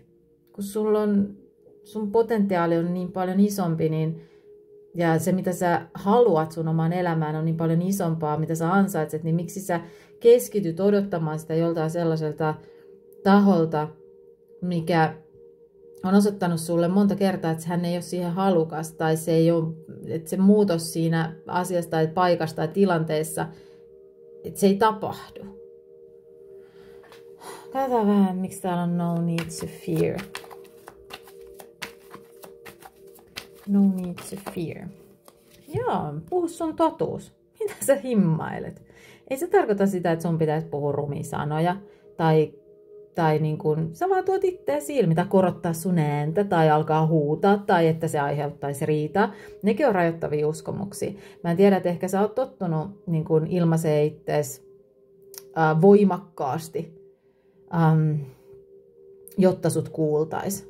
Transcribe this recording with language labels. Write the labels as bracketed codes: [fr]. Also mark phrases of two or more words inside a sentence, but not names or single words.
[fi] Kun sun potentiaali on niin paljon isompi, ja se mitä sä haluat sun omaan elämään on niin paljon isompaa, mitä sä ansaitset, niin miksi sä keskityt odottamaan sitä joltain sellaiselta taholta, mikä on osoittanut sulle monta kertaa, että hän ei ole siihen halukas tai se ei ole, että se muutos siinä asiasta tai paikasta tai tilanteessa, että se ei tapahdu. Katsotaan vähän, miksi täällä on [en] no need to fear. No need to fear. [fi] Joo, puhu sun totuus. Mitä sä himmailet? Ei se tarkoita sitä, että sun pitäisi puhua rumia sanoja tai niin kuin, sä vaan tuot itteesi ilmi, tai korottaa sun ääntä, tai alkaa huutaa, tai että se aiheuttaisi riitaa. Nekin on rajoittavia uskomuksia. Mä en tiedä, että ehkä sä oot tottunut niin kuin ilmaisee ittees voimakkaasti, jotta sut kuultais.